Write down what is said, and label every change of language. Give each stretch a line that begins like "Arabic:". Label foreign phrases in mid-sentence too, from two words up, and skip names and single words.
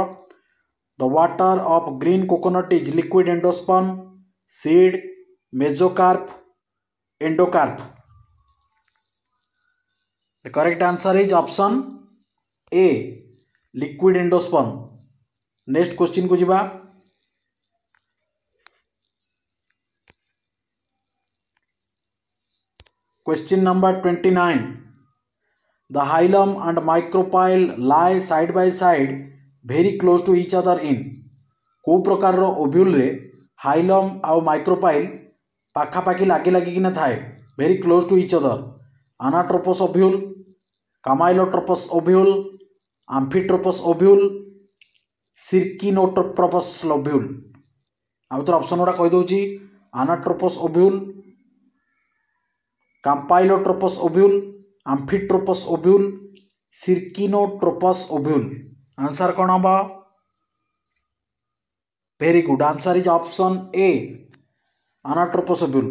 English: The water of green coconut is liquid endosperm, seed, mesocarp, endocarp. The correct answer is option A liquid endosperm. next question
Odia: କୁ ଯିବା।
English: Question number 29. The hilum and micropyle lie side by side very close to each other in.
Odia: କୋ ପ୍ରକାର ରୋ ଓଭ୍ୟୁଲ ରେ ହାଇଲମ ଆଉ ମାଇକ୍ରୋପାଇଲ ପାଖାପାଖି ଲାଗି ଲାଗିକିନା ଥାଏ
English: very close to each other. Anatropous ovule, Camelotrophous ovule, Amphitropous ovule, Circinotropous ovule.
Odia: ଆଉ ତୋ ଅପ୍ସନ ଗୁଡ଼ା କହି ଦଉଚି
English: Anatropous ovule, Campylotropous ovule, Amphitropous ovule, Circinotropous ovule। आंसर
Odia: କଣ ହମ?
English: very good, answer is option A Anatropous ovule।